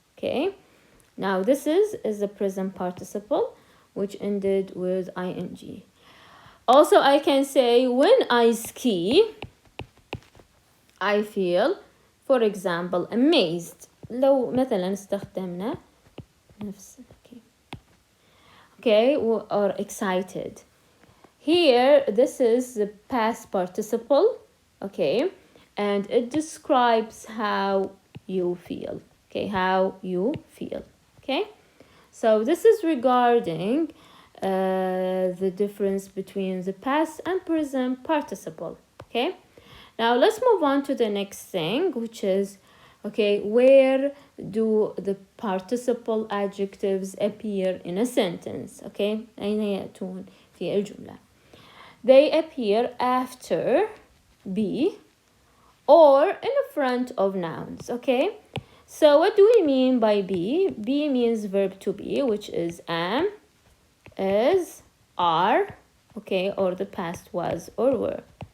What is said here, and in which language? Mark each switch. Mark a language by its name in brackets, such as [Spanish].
[English] Okay, now this is the present participle which ended with ing. Also I can say when I ski I feel, for example, amazed. [Arabic] لو مثلا استخدمنا نفس [English] okay, or excited. Here, this is the past participle, okay, and it describes how you feel, okay, how you feel, okay. So this is regarding the difference between the past and present participle, okay. Now let's move on to the next thing, which is, okay, where do the participle adjectives appear in a sentence? [Arabic] Okay, أين يأتون في الجملة? [English] They appear after be or in front of nouns. Okay, so what do we mean by be? Be means verb to be, which is am, is, are, okay, or the past was or were.